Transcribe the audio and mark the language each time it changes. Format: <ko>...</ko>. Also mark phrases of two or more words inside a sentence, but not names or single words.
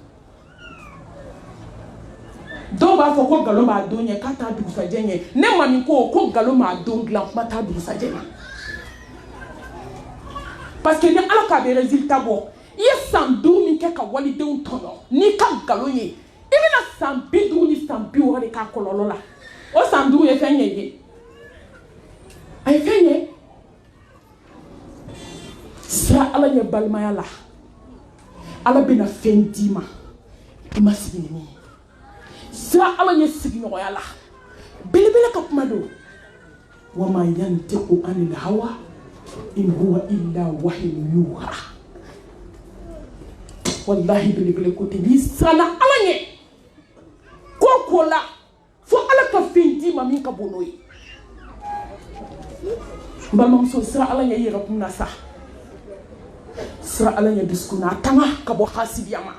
<bm>dɔw b'a fɔ ko nkalon b'a don ɲɛ k'a t'a dugusajɛ ɲɛ ne mami ko nkalon b'a don dilan kuma t'a dugusajɛ ɲɛ</bm> <fr>parce que</fr> <bm>ni ala k'a bɛ résultat bɔ i ye san 5 min kɛ ka walidenw tɔɲɔ n'i ka nkalon ye i bɛna san 50 ni san 60 de k'a kɔlɔlɔ la o san 5 ye fɛn ye a ye fɛn ye siran ala ɲɛ balimaya la ala bɛna fɛn d'i ma i ma sigi ni min ye siran ala ɲɛ sigiɲɔgɔnya la belebele ka kuma don</bm> <ar>وما ينطق عن الهوى إن هو إلا وحي يوحى</ar> <bm>wallahi belebele ko tɛ n'i siranna ala ɲɛ ko la fo ala ka fɛn d'i ma min ka bon n'o ye n balimamuso siran ala ɲɛ i yɛrɛ kun na sa siran ala ɲɛ dusukun na a tanga ka bɔ hasidiya ma</bm>